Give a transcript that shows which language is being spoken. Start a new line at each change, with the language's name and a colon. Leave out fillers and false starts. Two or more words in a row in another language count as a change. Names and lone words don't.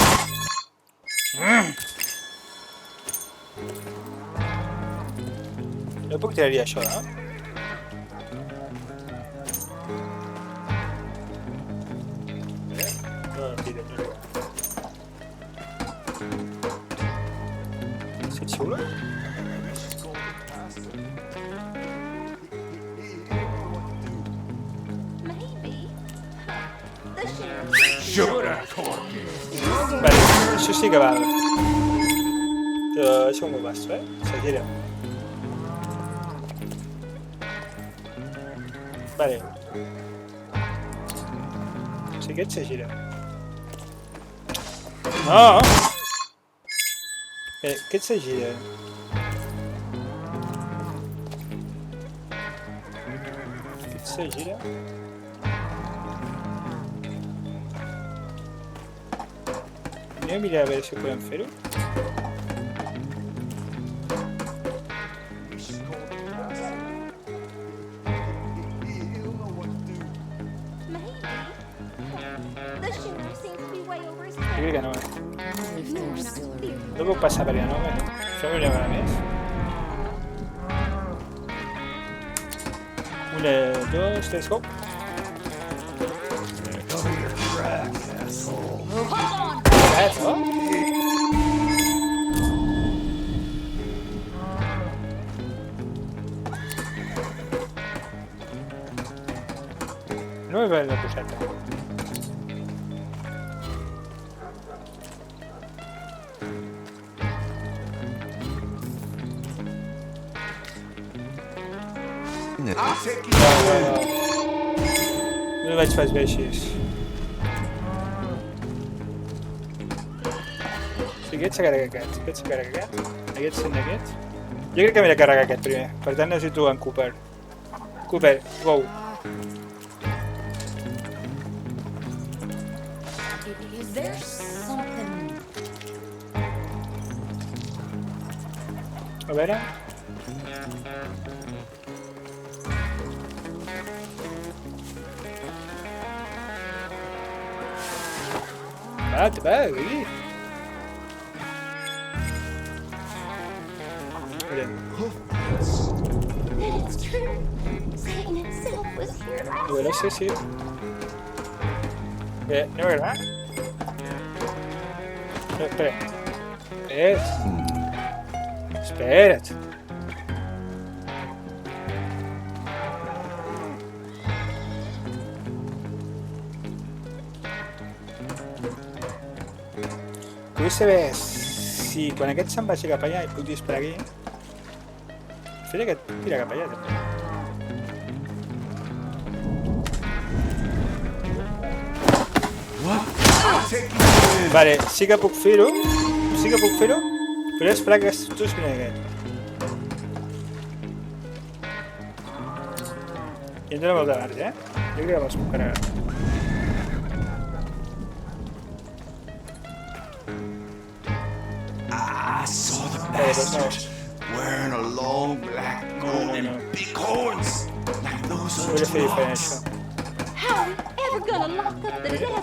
Catalan: No puc tirar-hi això, no? No, tira, no. És xulo?
English: Maybe. The sheriff. Put a cork in it.
Catalan: Vale, això sí que val. Però això m'ho basto, Se gira. Vale. O sigui, aquest se gira. No! Aquest se gira. Aquest se gira. Anem a mirar a veure si podem fer-ho.
English: Maybe. The sheriff seems to be way over his
Catalan: Jo
English: head.
Catalan: crec que no,
English: Ignoring our theories.
Catalan: No puc passar per allà, no? Fem una vegada més. 1, 2, 3,
English: go! Cover your tracks, asshole.
Spanish: No? No me vale la coseta.
English: I'll take you.
Catalan: No vaig pas bé així. Si aquest s'ha carregat aquest, aquest s'ha carregat aquest sent aquest. Jo crec que m'he de carregar aquest primer, per tant necessito en Cooper. Cooper,
English: go! Is there something?
Catalan: A veure... Va, aquí. Mira.
English: Then it's true. Satan himself was here last
Spanish: Bueno, sí, sí. No, ¿verdad? No, espera. Espérate.
Catalan: Vull saber si quan aquest se'n vagi cap allà i puc disparar aquí. Fira que et tira cap allà també.
English: I'll take you.
Catalan: Vale, sí que puc fer-ho. Sí que puc fer-ho. Però he d'esperar que tu es vingui aquest. I em dóna molt de marge, Jo crec que me'ls puc carregar.
English: I saw the bastard wearing a long black coat and big horns, like those
Catalan: Vull
English: unto
Catalan: fer
English: an
Catalan: diferent
English: ox.
Catalan: això.
English: How are we ever gonna lock up the devil?